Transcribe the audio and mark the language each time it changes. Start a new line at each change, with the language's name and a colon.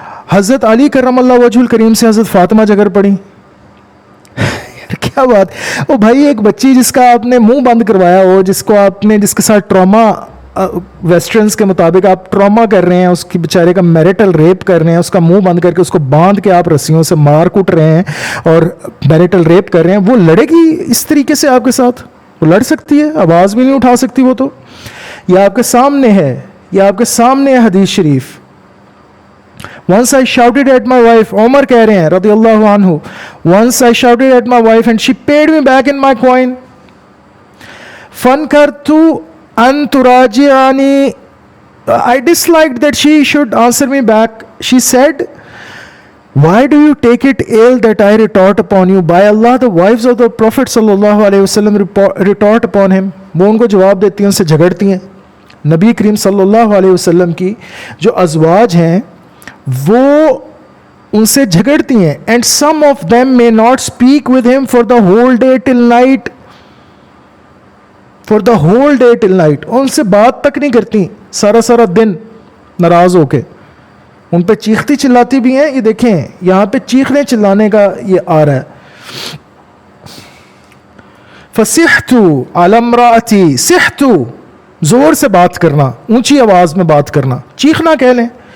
Urdu: حضرت علی کرم اللہ وجہ الکریم سے حضرت فاطمہ جگر پڑی. کیا بات, او بھائی ایک بچی جس کا آپ نے منہ بند کروایا ہو, جس کے ساتھ ٹراما, ویسٹرنز کے مطابق آپ ٹراما کر رہے ہیں, اس کی بیچارے کا میریٹل ریپ کر رہے ہیں, اس کا منہ بند کر کے اس کو باندھ کے آپ رسیوں سے مار کوٹ رہے ہیں اور میریٹل ریپ کر رہے ہیں, وہ لڑے گی اس طریقے سے آپ کے ساتھ؟ وہ لڑ سکتی ہے, آواز بھی نہیں اٹھا سکتی وہ. تو یہ آپ کے سامنے ہے, حدیث شریف.
English: Once I shouted at my wife,
Urdu: عمر کہہ رہے ہیں رضی اللہ عنہ,
English: once I shouted at my wife and she paid me back in my coin.
Arabic: فَانْكَرْتُ أَن تُرَاجِعَنِي.
English: I disliked that she should answer me back. She said, why do you take it ill that I retort upon you? By Allah, the wives of the Prophet sallallahu alayhi wasallam retort upon him.
Urdu: وہ ان کو جواب دیتی ہیں, ان سے جھگڑتی ہیں. نبی کریم صلی اللہ علیہ وسلم کی جو ازواج ہیں وہ ان سے جھگڑتی ہیں.
English: And some of them may not speak with him for the whole day till night. For the whole day till night.
Urdu: ان سے بات تک نہیں کرتی سارا دن ناراض ہو کے. ان پہ چیختی چلاتی بھی ہیں. یہ دیکھیں یہاں پہ چیخنے چلانے کا یہ آ رہا ہے.
Arabic: فَصِحْتُ عَلَى امْرَأَتِي.
Urdu: صِحْتُ زور سے بات کرنا, اونچی آواز میں بات کرنا, چیخنا کہہ لیں.